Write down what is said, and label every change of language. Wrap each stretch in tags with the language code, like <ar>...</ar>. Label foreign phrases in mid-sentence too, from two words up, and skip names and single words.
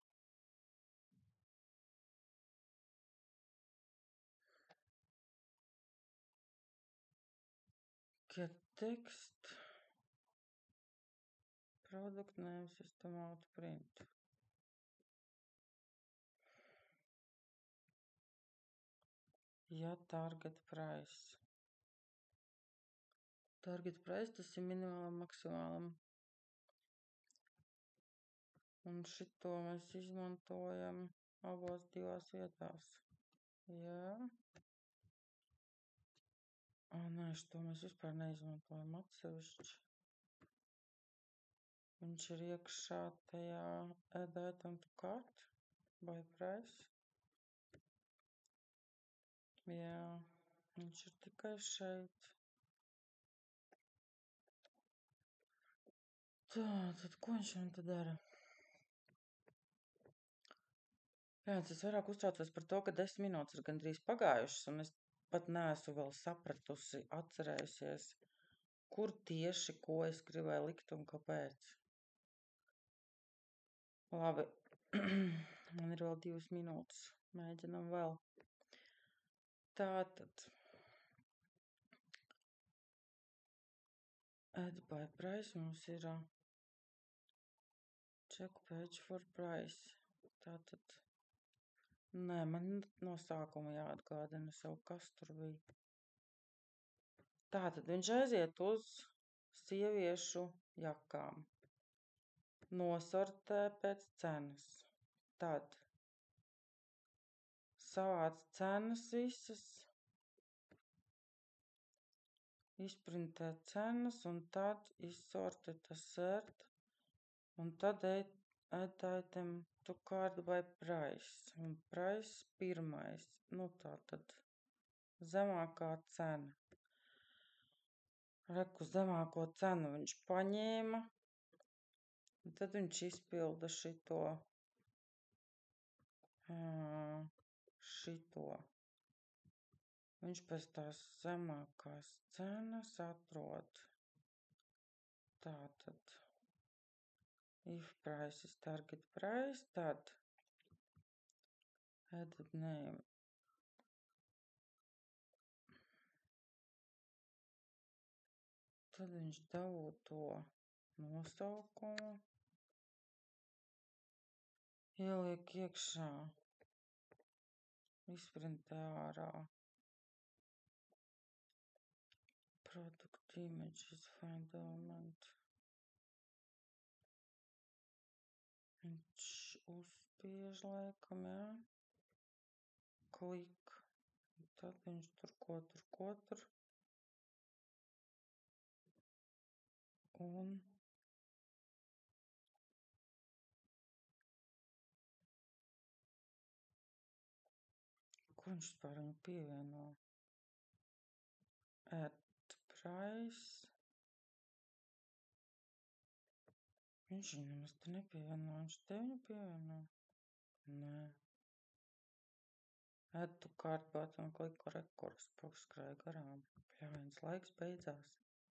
<en>Get text. Product name system out print. Ja target price. Target price</en> <lv>tas ir minimālam, maksimālam. Un šito mēs izmantojam abos divās vietās. Jā. Nē, šito mēs vispār neizmantojam atsevišķi. Viņš ir iekšā tajā</lv> <en>add item to cart by price.</en> <lv>Jā, viņš ir tikai šeit. Tā, tad ko viņš man te dara? Jā, es vairāk uztraucos par to, ka 10 minūtes ir gandrīz pagājušas, un es pat neesmu vēl sapratusi, atcerējusies, kur tieši ko es gribēju likt un kāpēc. Labi, man ir vēl 2 minūtes. Mēģinam vēl. Tātad.</lv> <en>Add by price</en> <lv>mums ir</lv> <en>check page for price.</en> <lv>Tātad. Nē, man no sākuma jāatgādina sev, kas tur bija. Tātad viņš aiziet uz sieviešu jakām. Nosortē pēc cenas. Tad savāc cenas visas. Izprintē cenas un tad izsorti assert. Un tad</lv> <en>add item to cart by price.</en> <lv>Un price pirmais. Nu tā tad zemākā cena. Reku zemāko cenu viņš paņēma. Un tad viņš izpilda šito. Viņš pēc tās zemākās cenas atrod. Tātad.</lv> <en>If price is target price, tad edit name.</en> <lv>Tad viņš dabū to nosaukumu. Ieliek iekšā. Izprintē ārā.</lv> <en>Product images find element.</en> <lv>Viņš uzspiež laikam, jā. Klik. Tad viņš tur ko tur. Un ko viņš par viņu pievieno?</lv> <en>Add price.</en> <lv>Viņš viņu nemaz te nepievieno. Viņš te viņu pievieno? Nē.</lv> <en>Add to cart button,</en> <lv>kliku rekurs, skrēja garām. Pļāviens laiks beidzās.</lv>